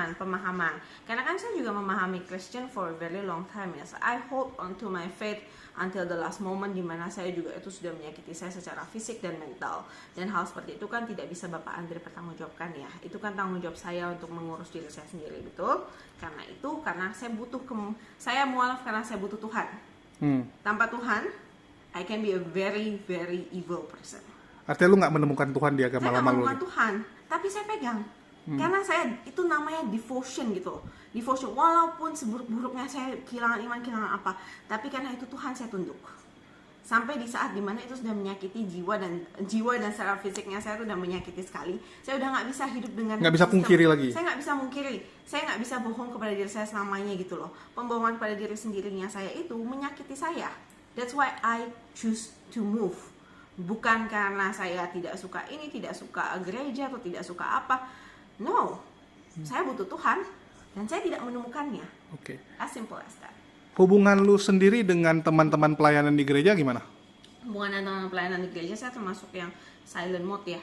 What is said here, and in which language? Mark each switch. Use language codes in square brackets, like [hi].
[id] Pemahaman. Karena kan saya juga memahami Christian [en] for a very long time [id] ya. [en] So I hold on to my faith until the last moment, [id] di mana saya juga itu sudah menyakiti saya secara fisik dan mental. Dan hal seperti itu kan tidak bisa Bapak Andre pertanggungjawabkan ya. Itu kan tanggung jawab saya untuk mengurus diri saya sendiri, betul? Karena saya butuh saya mualaf karena saya butuh Tuhan. Tanpa Tuhan, [en] I can be a very very evil person. [id] Artinya lu nggak menemukan Tuhan di agama lama lu? Saya nggak menemukan Tuhan, tapi saya pegang. Karena saya itu namanya devotion gitu. Devotion, walaupun seburuk-buruknya saya kehilangan iman, kehilangan apa, tapi karena itu Tuhan saya tunduk. Sampai di saat dimana itu sudah menyakiti jiwa dan secara fisiknya saya tuh udah menyakiti sekali. Saya udah nggak bisa hidup dengan nggak bisa pungkiri lagi. Saya nggak bisa mungkiri. Saya nggak bisa bohong kepada diri saya selamanya gitu loh. Pembohongan pada diri sendirinya saya itu menyakiti saya. [en] That's why I choose to move. [id] Bukan karena saya tidak suka ini, tidak suka gereja atau tidak suka apa. No, saya butuh Tuhan dan saya tidak menemukannya. Oke. [en] As simple as that. [id] Hubungan lu sendiri dengan teman-teman pelayanan di gereja gimana? Hubungan teman-teman pelayanan di gereja saya termasuk yang silent mode ya.